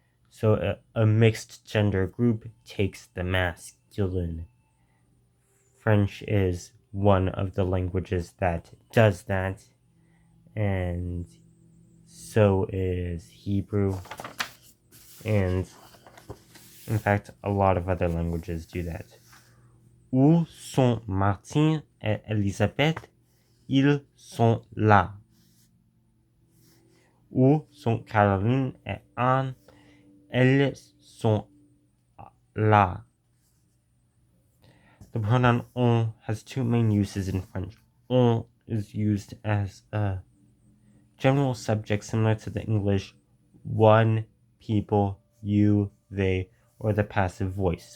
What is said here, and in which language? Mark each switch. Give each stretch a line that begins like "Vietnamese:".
English: So a mixed gender group takes the masculine. French is one of the languages that does that, and so is Hebrew, and in fact, a lot of other languages do that.
French: Où sont Martin et Elisabeth? Ils sont là. Où sont Caroline et Anne? Elles sont là.
English: The pronoun on has two main uses in French. On is used as a general subject similar to the English one, people, you, they, or the passive voice.